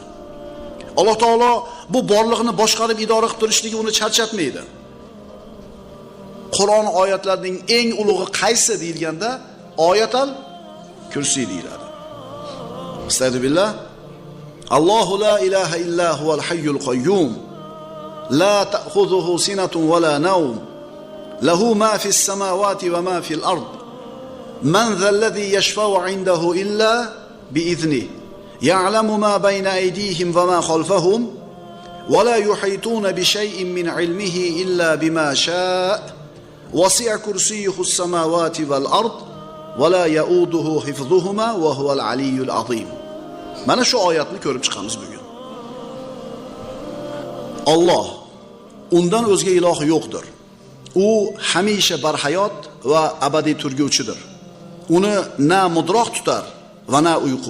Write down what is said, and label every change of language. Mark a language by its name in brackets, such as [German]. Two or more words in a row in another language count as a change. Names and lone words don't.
[Uzbek] Alloh taolo bu borliqni boshqarib idora qilib turishligi uni charchatmaydi. Qur'on oyatlarining eng ulug'i qaysi deyilganda Oyatul Kursi deyiladi. Astagfirullah. [Arabic] الله لا إله إلا هو الحي القيوم. لا تأخذه سنة ولا نوم. له ما في السماوات وما في الأرض. من ذا الذي يشفع عنده إلا بإذنه. يعلم ما بين أيديهم وما خلفهم ولا يحيطون بشيء من علمه إلا بما شاء. وسع كرسيه السماوات والأرض ولا يئوده حفظهما وهو العلي العظيم. [Uzbek] Mana shu oyatni ko'rib chiqamiz bugun. Alloh undan o'zga iloh yo'qdir. U hamisha barhayot va abadiy turguvchidir. Uni na mudroq tutar va na uyqu.